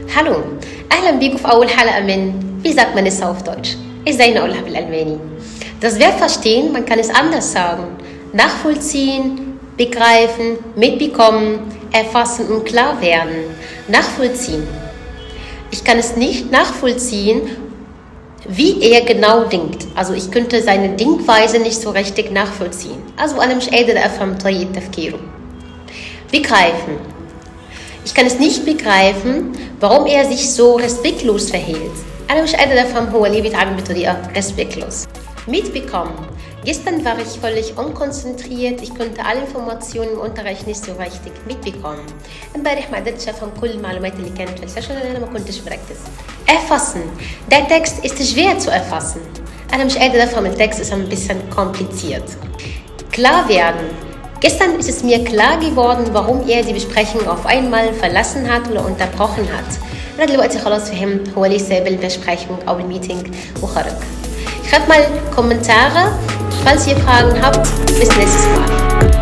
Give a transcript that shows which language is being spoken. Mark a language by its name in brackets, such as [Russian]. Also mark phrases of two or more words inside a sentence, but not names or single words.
[German] Hallo, [Arabic] أهلا بيكم في أول حلقة من [German] Wie sagt man es auf Deutsch? [Arabic] إزاي نقولها بالألماني؟ [German] Das Verb verstehen, man kann es anders sagen. Nachvollziehen, begreifen, mitbekommen, erfassen und klar werden. Nachvollziehen. Ich kann es nicht nachvollziehen, wie er genau denkt. Also ich könnte seine Denkweise nicht so richtig nachvollziehen. [Arabic] Also أنا مش قادر أفهم طريقة تفكيره. [German] Begreifen. Ich kann es nicht begreifen, warum er sich so respektlos verhält. [Arabic] أنا مش قادر أفهم هو ليه بيتعامل بطريقة respektlos. [German] Mitbekommen. Gestern war ich völlig unkonzentriert. Ich konnte alle Informationen im Unterricht nicht so richtig mitbekommen. [Arabic] امبارح ما قدرتش أفهم كل المعلومات اللي كانت في السيشن لأن أنا ما كنتش مركز. [German] Erfassen. Der Text ist schwer zu erfassen. [Arabic] أنا مش قادر أفهم التكست [German] ist ein bisschen kompliziert. Klar werden. Gestern ist es mir klar geworden, warum er die Besprechung auf einmal verlassen hat oder unterbrochen hat. [Arabic] أنا دلوقتي خلاص فهمت هو ليه ساب البesprechung أو الميتينج وخرج. [German] Schreibt mal Kommentare, falls ihr Fragen habt. Bis nächstes Mal.